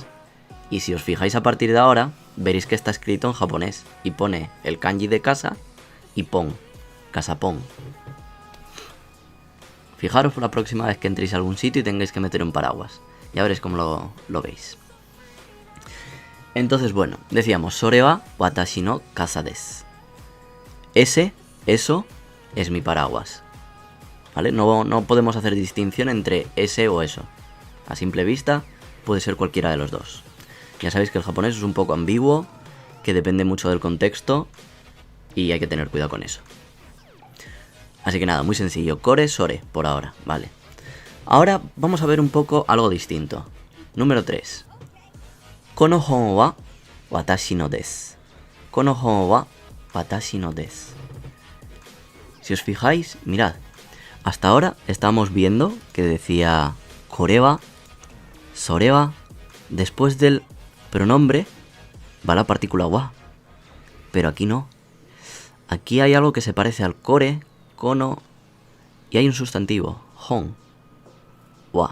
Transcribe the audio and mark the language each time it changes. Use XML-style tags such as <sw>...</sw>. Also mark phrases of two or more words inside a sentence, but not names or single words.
<es>Y si os fijáis a partir de ahora, veréis que está escrito en japonés y pone el kanji de casa y pon, kasapon. Fijaros por la próxima vez que entréis a algún sitio y tengáis que meter un paraguas. Ya veréis cómo lo veis. Entonces, bueno, decíamos,</es> <ja>それは私の傘です.</ja> <es>Eso, es mi paraguas. ¿Vale? No podemos hacer distinción entre ese o eso. A simple vista, puede ser cualquiera de los dos. Ya sabéis que el japonés es un poco ambiguo, que depende mucho del contexto y hay que tener cuidado con eso. Así que nada, muy sencillo,</es> <ja>これ、それ,</ja> <es>por ahora, vale. Ahora vamos a ver un poco algo distinto. Número 3.</es> <ja>この本は私のです. この本は私のです.</ja> <es>Si os fijáis, mirad. Hasta ahora estábamos viendo que decía</es> <ja>これは、それは.</ja> <es>Después del pronombre va la partícula wa. Pero aquí no. Aquí hay algo que se parece al</es> <ja>これ、この,</ja> <es>y hay un sustantivo,</es> <ja>本、は.</ja>